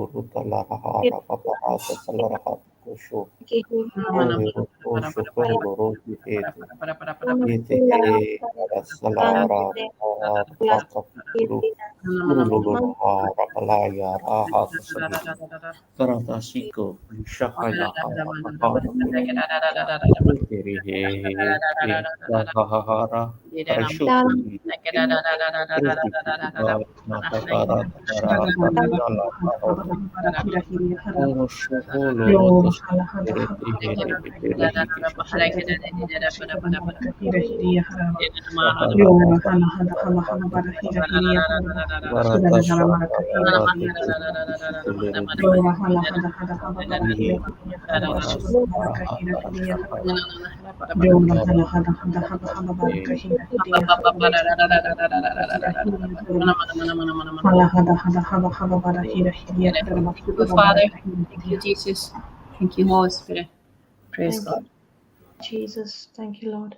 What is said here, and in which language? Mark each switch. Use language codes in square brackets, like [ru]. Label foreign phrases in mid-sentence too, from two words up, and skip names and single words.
[en] Rutalahara Babahasa Salarahat Kosho Ore Rosho Kolo Rohi Hete Hete He Salara Raka Puru Urululuhara Balaya Raha Sasabi Karata Shiko Shahala Hara Hete He Rahahara Parashukuli Kriti Matapara Tara Patala Thank Oro Shuholo you. Rotos Ereti Here Bere Hiki Shasara Lord, Varata Shaka Parate Shikele Ihi Paras Raha Shahaya Thank you, Father. Thank you, Jesus. Thank you, Holy Spirit. Praise Thank you, God. Jesus. Thank you, Lord.